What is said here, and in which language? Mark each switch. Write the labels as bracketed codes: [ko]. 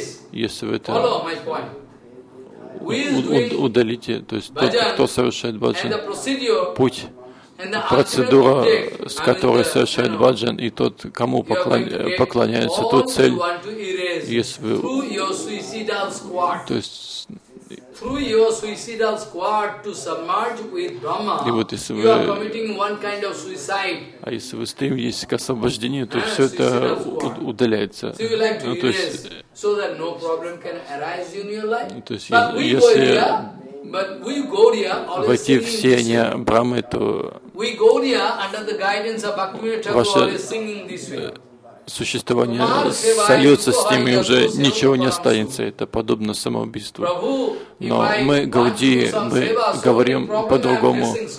[ru] Если вы это удалите, то есть тот, кто совершает bhajan, путь, процедура, с которой совершает bhajan, и тот, кому поклоняется, ту цель, если вы, то есть [en] through your suicidal squad to submerge with Brahma, вот you are committing one kind of suicide. [ru] А если вы стремитесь к освобождению, то все это удаляется. [en] So you like to erase, so that no problem can arise in your life. [ru] То есть, [en] but we [ru] если [en] Gaudiya, but we Gaudiya always singing this way. We Gaudiya under the guidance of Bhaktivinoda Thakur always singing this way. [ru] Существование сольется с ними, и уже ничего не останется. Это подобно самоубийству. Но мы, Гаудии, мы говорим по-другому.